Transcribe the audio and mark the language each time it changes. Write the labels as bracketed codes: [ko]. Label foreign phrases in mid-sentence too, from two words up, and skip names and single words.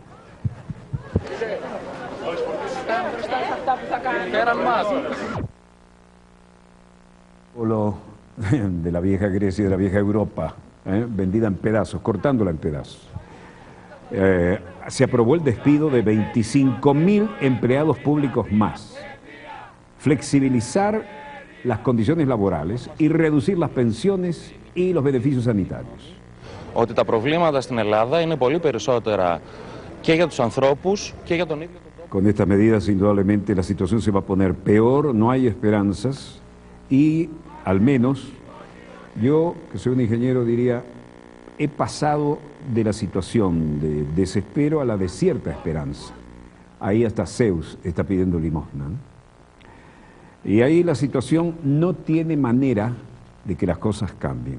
[es] De la vieja Grecia y de la vieja Europa, vendida en pedazos, cortándola en pedazos. Se aprobó el despido de 25.000 empleados públicos más, flexibilizar las condiciones laborales y reducir las pensiones y los beneficios sanitarios. [el] Ότι τα προβλήματα στην Ελλάδα είναι πολύ περισσότερα και για τους ανθρώπους και για τον ίδιο τον τόπο. [es] Con estas medidas, indudablemente, la situación se va a poner peor, no hay esperanzas y, al menos, yo, que soy un ingeniero, diría, he pasado de la situación de desespero a la de cierta esperanza. Ahí hasta Zeus está pidiendo limosna, ¿no? Y ahí la situación no tiene manera de que las cosas cambien.